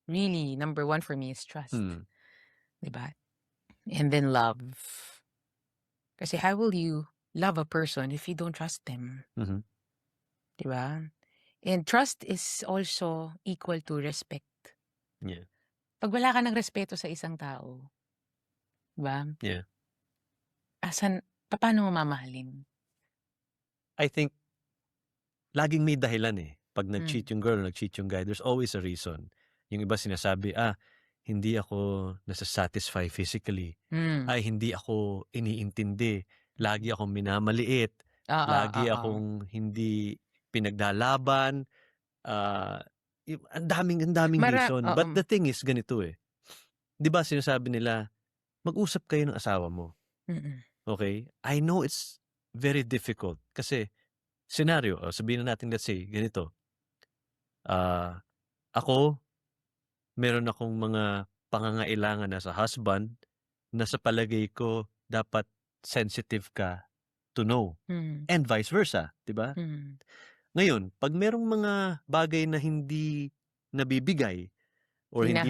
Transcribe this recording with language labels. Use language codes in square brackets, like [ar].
[en] Really, number 1 for me is trust. Diba? And then love. Kasi how will you love a person if you don't trust them? Diba? And trust is also equal to respect. Yeah. [tl] Pag wala ka ng respeto sa isang tao, diba? [en] Yeah. [tl] Paano mo mamahalin? [en] I think, laging may dahilan eh. [tl] Pag nag-cheat yung girl, nag-cheat yung guy, [en] there's always a reason. [tl] Yung iba sinasabi, hindi ako nasa-satisfy physically. Ay, hindi ako iniintindi. Lagi akong minamaliit. Lagi akong hindi pinaglalaban. Ang daming reason. But the thing is, ganito eh. Di ba sinasabi nila, mag-usap kayo ng asawa mo. [en] Okay? I know it's very difficult. [tl] Kasi, scenario, sabihin na natin, let's say, ganito. Ako, meron akong mga pangangailangan na sa husband na sa palagay ko dapat sensitive ka to know. [en] And vice versa, [tl] di ba? Ngayon, pag merong mga bagay na hindi nabibigay or hindi